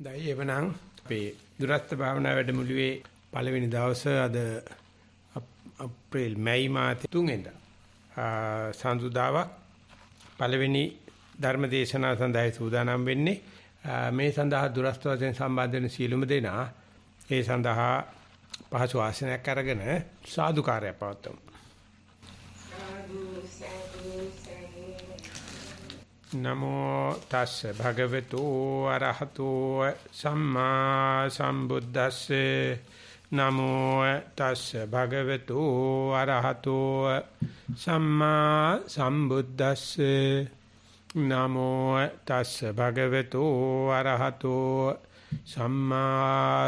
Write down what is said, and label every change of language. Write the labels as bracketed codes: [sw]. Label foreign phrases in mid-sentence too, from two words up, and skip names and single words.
[si] දැයි එවනම් අපේ දුරස්ත භාවනා වැඩමුළුවේ පළවෙනි දවසේ අද අප්‍රේල් මැයි මාසේ 3 වෙනිදා සඳුදාවක් පළවෙනි ධර්ම දේශනාව සඳහා සූදානම් වෙන්නේ මේ සඳහා දුරස්ත වශයෙන් සම්බන්ධ වෙන සියලුම දෙනා ඒ සඳහා පහසු ආසනයක් අරගෙන සාදුකාරය පවත්වමු. [pi] නමෝ තස්ස භගවතු අරහතෝ සම්මා සම්බුද්දස්සේ නමෝ තස්ස භගවතු අරහතෝ සම්මා සම්බුද්දස්සේ නමෝ තස්ස භගවතු අරහතෝ සම්මා